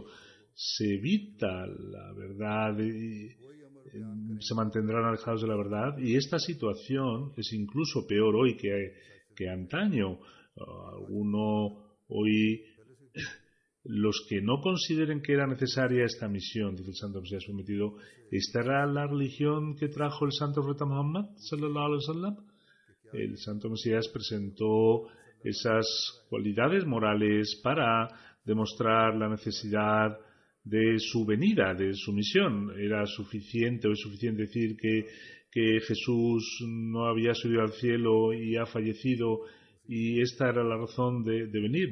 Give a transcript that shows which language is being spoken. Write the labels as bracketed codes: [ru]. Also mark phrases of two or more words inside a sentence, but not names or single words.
[es] Se evita la verdad y se mantendrán alejados de la verdad, y esta situación es incluso peor hoy que antaño. Hoy los que no consideren que era necesaria esta misión, dice el Santo Mesías prometido, ¿esta era la religión que trajo el Santo Profeta Muhammad [ar] صلى الله عليه وسلم? [es] El Santo Mesías presentó esas cualidades morales para demostrar la necesidad de su venida, de su misión. Era suficiente, o es suficiente decir que Jesús no había subido al cielo y ha fallecido y esta era la razón de venir.